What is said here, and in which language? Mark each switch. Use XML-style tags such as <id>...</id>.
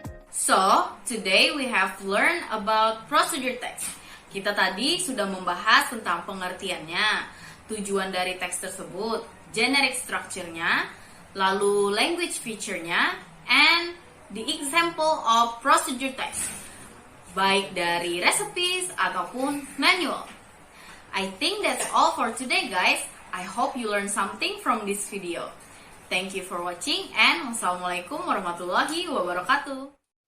<en>So, today we have learned about procedure text.</en> <id>Kita tadi sudah membahas tentang pengertiannya, tujuan dari teks tersebut, generic structure-nya, lalu language feature-nya,</id> <en>and the example of procedure text,</en> <id>baik dari recipes ataupun manual.</id> <en>I think that's all for today guys. I hope you learned something from this video. Thank you for watching and wassalamualaikum warahmatullahi wabarakatuh.</en>